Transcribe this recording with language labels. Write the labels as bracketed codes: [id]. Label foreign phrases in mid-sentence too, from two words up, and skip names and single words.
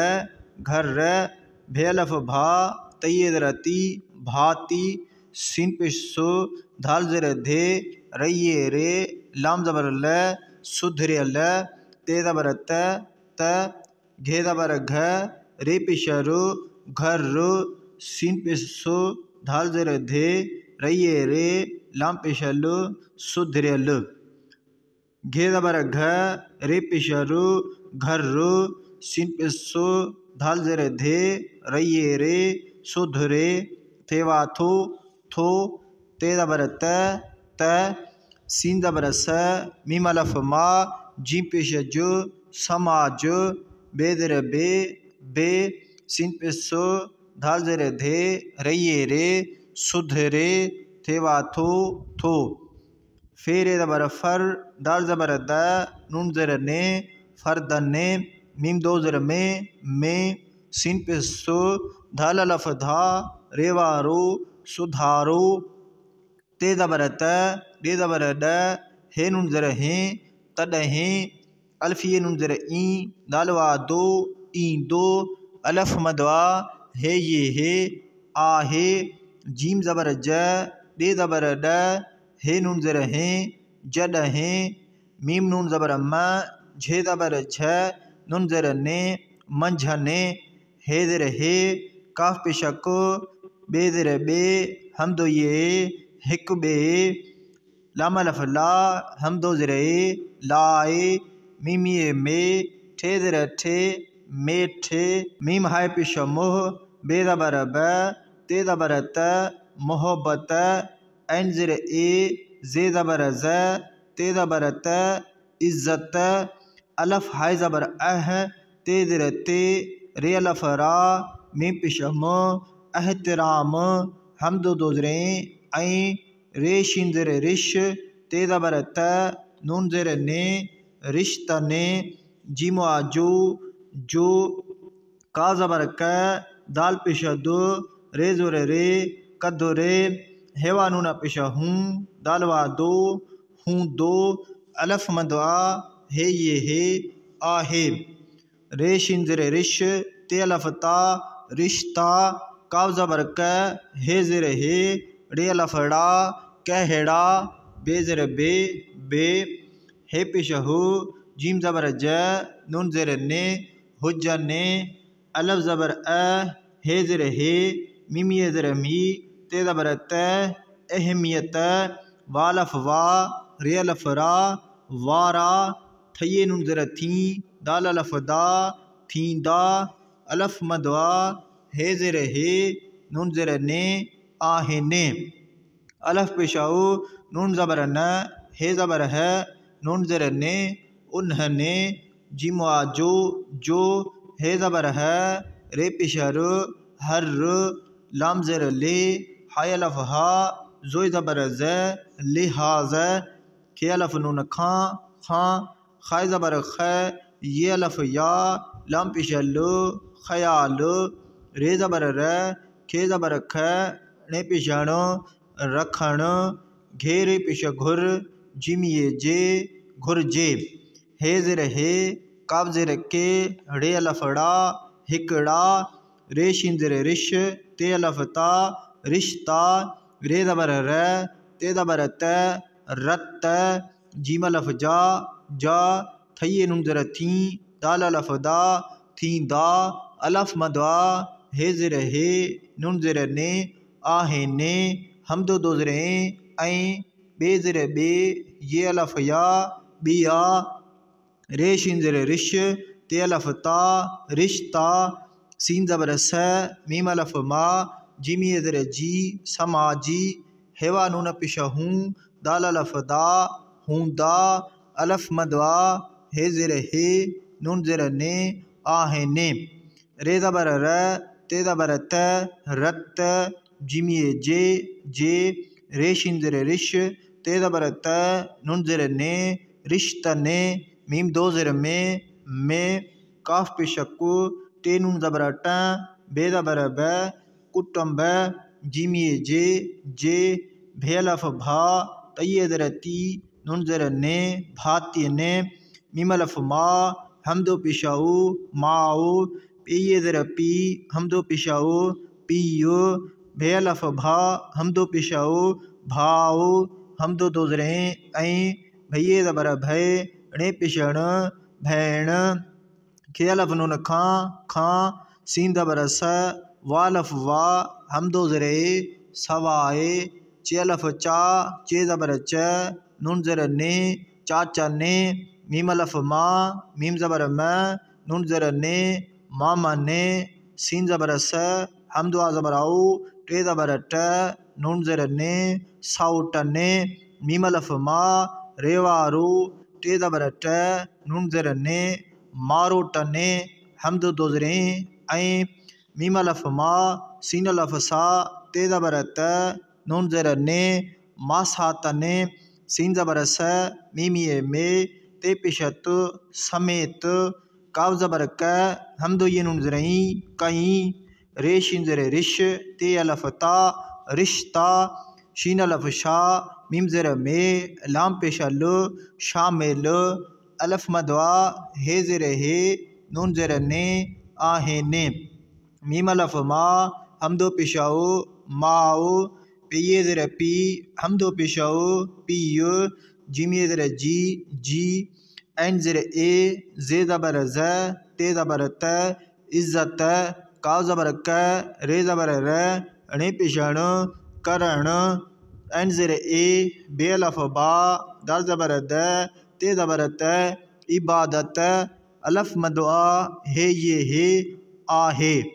[sd] घर र, भे अलफ भा, तये ज़र ती, भाती, सीन पेश सो, धाल ज़र धे, रये रे, लाम ज़बर ल, सुधरे ल, ते ज़बर त, घे ज़बर घ, रे पेश रो, घर रो, सीन पेश सो, धाल ज़र धे, रये रे, लाम पेश लो, सुधरे ल। घे ज़बर घ, रे पेश रो, घर रो, सीन पेश सो, धाल ज़र धे, रये रे, सुधरे, थेवा थो, ते ज़बर त, सीन ज़बर स, मीम अलफ मा, जीम पेश जो, समाज, बे ज़र बे, सीन पेश सो, धाल ज़र धे, रये रे, सुधरे, थेवा थो, फेरे ज़बर फर, दाल ज़बर द, नून ज़र ने, फरदन ने, मीम दो ज़र में, सीन पेश सो, धाल अलफ धा, रेवा रो, सुधारो, ते ज़बर त, दे ज़बर ड, हे नून ज़र हे, तॾहिं, अल्फिए नून ज़र ई, दालवा दो, दो, अलफ मदवा, हे ये हे, आहे, जीम ज़बर ज, दे ज़बर ड, हे नून ज़र हे, जॾहिं, मीम नून ज़बर म, झे ज़बर झ, नून ज़र ने, मंझने, हे ज़र हे, काफ पेश को, बे ज़र बे, हमदो ये, हिक बे, लाम अलफ ला, हमदो ज़र लाए, मीम ये में, ठे ज़र ठे, मेठे, मीम हाय पेश मोह, बे ज़बर ब, ते ज़बर त, मोहब्बत, ऐन ज़र ए, जे ज़बर ज़, ते ज़बर त, इज़्ज़त, अलफ हाय ज़बर अह, ते ज़र ते, रे अलफ रा, मीम पेश म, एहतराम, हमदो दो ज़र ऐं, रे शीन ज़र रिश, ते ज़बर त, नून ज़र ने, रिश्त ने, जीमवा जो, का ज़बर क, दाल पेश दो, रे ज़र रे, कदो रे, हेवा नून पेश हूँ, दालवा दो, हूँ दो, अलफ मदवा, हे ये हे, आहे, रे शीन ज़र रिश, ते अलफ ता, रिश्ता, काव ज़बर क, हे ज़र हे, रे अलफ ड़ा, कहड़ा, बे ज़र बे, हे पेश हो, जीम ज़बर ज, नून ज़ेर ने, हुज्जा ने, अलफ ज़बर अ, हे ज़ेर हे, मीम ये ज़ेर मी, ते ज़बर त, अहमियत, वालफ वा, रे अलफ रा, वारा, थये नून ज़ेर थी, दाल अलफ दा, थी दा, अलफ मदवा, हे ज़ेर हे, नून ज़ेर ने, आहे ने, अलफ पेशाओ, नून ज़बर न, हे ज़बर है, नून ज़ेर ने, उन्हने, जिम जो, जो, हे ज़बर है, रे पेशर, हर, लाम ज़ेर ले, हाय अलफ हा, जोय ज़बर ज़, लिहाज, खे अलफ नून खां, खां, खाय ज़बर ख, ये अलफ या, लाम पेशल, ख़याल, रे ज़बर र, खे ज़बर ख, ने पेशण, रखण, घेरे पेश घुर, जिम ये जे, घुर जे, हे ज़ेर हे, काब ज़ेर के, रे अलफ डा, हिकड़ा, रे शिन ज़ेर रिश, ते अलफ ता, रिश्ता, रे ज़बर र, ते ज़बर त, रत, जीम अलफ जा, जा, थये नून ज़ेर थी, दाल अलफ दा, थी दा, अलफ मदवा, हे ज़ेर हे, नून ज़ेर ने, आहे ने, हमदो दो ज़ेर ऐं, बे ज़ेर बे, ये अलफ या, बिया, रे शिन ज़ेर रिश, ते अलफ ता, रिश्ता, सीन ज़बर स, मीम अलफ मा, जिम ये ज़ेर जी, समाजी, हेवा नून पेश हूँ, दाल अलफ दा, हूँ दा, अलफ मदवा, हे ज़ेर हे, नून ज़ेर ने, आहे ने, रे ज़बर र, ते ज़बर त, रत, जिम ये जे, जे, रे शिन ज़ेर रिश, ते ज़बर त, नून ज़ेर ने, रिश्तने, मीम दो ज़ेर में, काफ पेशक्कु, ते नून ज़बर ट, बे ज़बर ब, कुटुम्ब, जिम ये जे, जे, भे अलफ भा, तये ज़ेर ती, नून ज़ेर ने, भाती ने, मीम अलफ मा, हमदो पेशाओ, माओ, पे ज़ेर पी, हमदो पेशाओ, पियो, भे अलफ भा, हमदो पेशाओ, भाओ, हमदो दो ज़ेर ऐं, भैये ज़बर भय, णे पेशण, भैण, खे अलफ नून खां, खां, सीन ज़बर स, वालफ वा, हमदो ज़ेर सवाए, चे अलफ चा, चे ज़बर च, नून ज़ेर ने, चाचा ने, मीम अलफ मा, मीम ज़बर म, नून ज़ेर ने, मामा ने, सीन ज़बर स, हमदो ज़बर आओ, टे ज़बर ट, नून ज़ेर ने, साउट ने, मीम अलफ मा, रेवारो, टे ज़बर ट, नून ज़ेर ने, मारो टने, हमदो दो ज़ेर ऐं, मीम अलफ मा, सीन अलफ सा, ते ज़बर त, नून ज़ेर ने, मासा तने, सीन ज़बर स, मीम ये में, ते पेशत, समेत, काव ज़बर क, हमदो ये नून ज़ेर कहीं, रे शिन ज़ेर रिश, ते अलफ ता, रिश्ता, शीन अलफ शा, मीम ज़ेर में, लाम पेशल, शामिल, अलफ मदवा, हे ज़ेर हे, नून ज़ेर ने, आहे ने, मीम अलफ मा, हमदो पेशाओ, माओ, पे ज़ेर पी, हमदो पेशाओ, पियो, जिम ये ज़ेर जी, जी, ऐन ज़ेर ए, जे ज़बर ज़, ते ज़बर त, इज़्ज़त, काव ज़बर क, रे ज़बर र, णे पेशण, करण, ऐन ज़ेर ए, बे अलफ बा, दाल ज़बर द, ते ज़बर त, इबादत, अलफ मदवा, हे ये हे, आहे,